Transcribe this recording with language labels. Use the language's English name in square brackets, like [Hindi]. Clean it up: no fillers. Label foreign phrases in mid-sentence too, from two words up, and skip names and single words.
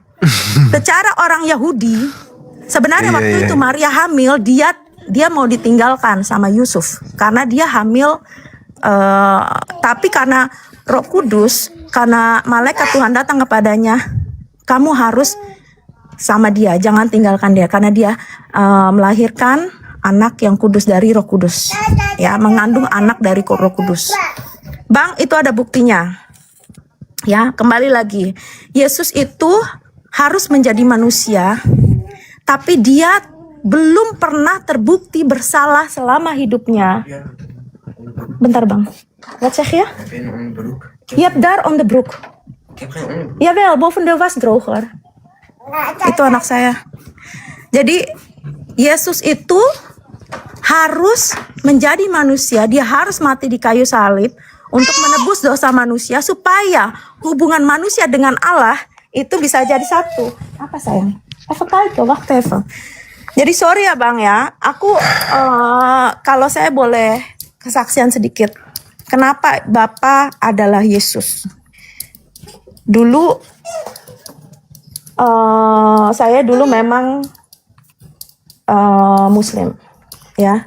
[Indonesian] Secara orang Yahudi, sebenarnya waktu itu Maria hamil, dia mau ditinggalkan sama Yusuf karena dia hamil, tapi karena Roh Kudus, karena malaikat Tuhan datang kepadanya, kamu harus sama dia, jangan tinggalkan dia, karena dia melahirkan anak yang kudus dari Roh Kudus, ya, mengandung anak dari Roh Kudus. Bang, itu ada buktinya. Ya, kembali lagi, Yesus itu harus menjadi manusia, tapi dia belum pernah terbukti bersalah selama hidupnya. Bentar Bang, [Dutch] wat zeg je? Je hebt daar on the broek. Jawel, boven de was droger. [Indonesian] Itu anak saya. Jadi Yesus itu harus menjadi manusia, dia harus mati di kayu salib untuk menebus dosa manusia supaya hubungan manusia dengan Allah itu bisa jadi satu. Apa sayang? [Dutch] Even kijken, wacht even. [Indonesian] Jadi sorry ya Bang ya, aku kalau saya boleh kesaksian sedikit. Kenapa Bapa adalah Yesus? Dulu saya dulu memang Muslim, ya.